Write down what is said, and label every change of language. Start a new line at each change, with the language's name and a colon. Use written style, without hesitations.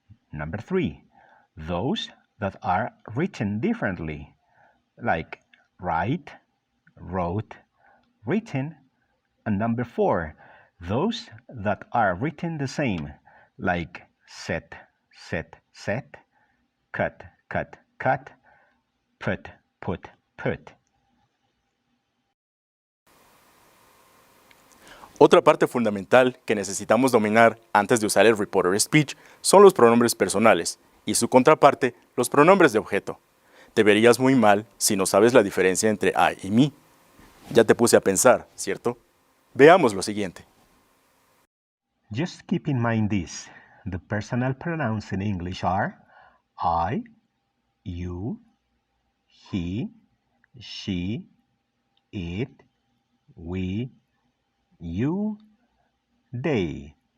English: Number 3, those that are written differently, like write, wrote, written. And number 4, those that are written the same, like set, set, set, cut, cut, cut, put, put, put.
Spanish: Otra parte fundamental que necesitamos dominar antes de usar el Reporter Speech son los pronombres personales y su contraparte, los pronombres de objeto. Te verías muy mal si no sabes la diferencia entre I y me. Ya te puse a pensar, ¿cierto? Veamos lo siguiente.
English: Just keep in mind this. The personal pronouns in English are I, you, he, she, it, we, you, they.